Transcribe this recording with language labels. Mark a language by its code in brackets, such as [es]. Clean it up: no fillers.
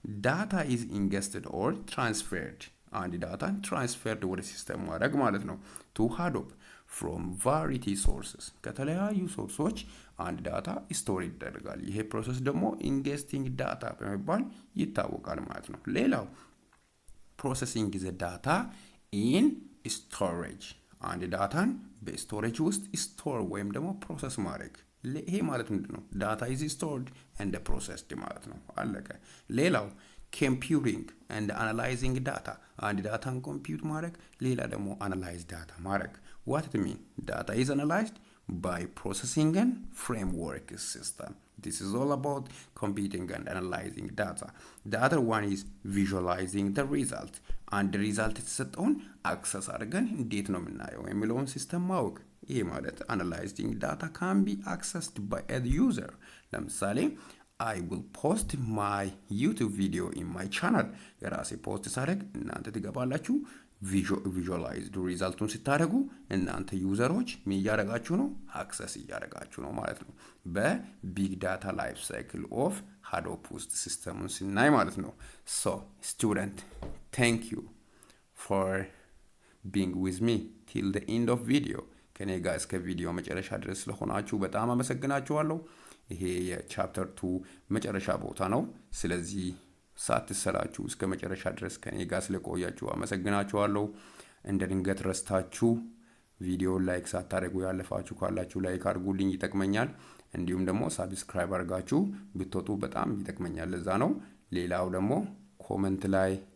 [en] ዳታ ኢዝ ኢንገስትድ ኦር ትራንስፈርድ [am] አንድ ዳታን ትራንስፈርድ ወደ ሲስተም ማድረግ ማለት ነው። [en] ቱ ሃዶፕ from variety sources [am] ከተለያዩ ሶርሶች አንድ ዳታ ስቶር ይደረጋል። ይሄ ፕሮሰስ ደግሞ ኢንጌስቲንግ ዳታ በመባል ይታወቃል ማለት ነው። ሌላው [en] ፕሮሰሲንግ ዘ ዳታ ኢን ስቶሬጅ [am] አንድ ዳታን በስቶሬጅ ውስጥ ስቶር ወይም ደግሞ ፕሮሰስ ማድረግ ይሄ ማለት ምንድን ነው? [en] ዳታ ኢዝ ስቶርድ ኤንድ ፕሮሰስድ [am] ማለት ነው። አለቀ። ሌላው [en] computing and analyzing data [am] አንድ ዳታን ኮምፒውት ማድረግ ሌላ ደግሞ አናላይዝ ዳታ ማድረግ [en] what it mean data is analyzed by processing and framework system this is all about computing and analyzing data the other one is visualizing the result and the result [am] የተሰጠውን አክሰስ አድርገን እንዴት ነው የምናየው የሚለውን ሲስተም ማወቅ ይሄ ማለት [en] analyzing data can be accessed by a user ለምሳሌ I will post my YouTube video in my channel [am] የራሴ ፖስት ሳደርግ እናንተ ትገባላችሁ ቪዥዋላይዝ ሪዛልቱን ስታደርጉ እናንተ ዩዘሮች ምን እያደረጋችሁ ነው? አክሰስ እያደረጋችሁ ነው ማለት ነው። በቢግ ዳታ ላይፍ ሳይክል ኦፍ ሃዶፕ ውስጥ ሲስተሙን ስናይ ማለት ነው። [en] ሶ ስቱደንት thank you for being with me till the end of video [am] ከኔ ጋር እስከ ቪዲዮ መጨረሻ ድረስ ስለሆናችሁ በጣም አመሰግናችኋለሁ። ይሄ የቻፕተር 2 መጨረሻ ቦታ ነው። ስለዚህ ሳትሰላችሁ እስከ መጨረሻ ድረስ ከኔ ጋር ስለቆያችሁ አመሰግናችኋለሁ። እንደ ድንገት ረስታችሁ ቪዲዮ ላይክ ሳታደርጉ ያለፋችሁ ካላችሁ ላይክ አድርጉልኝ ይጠቅመኛል። እንዲሁም ደግሞ ሳብስክራይብ አድርጋችሁ ብትወጡ በጣም ይጠቅመኛል ለዛ ነው። ሌላው ደግሞ ኮሜንት ላይ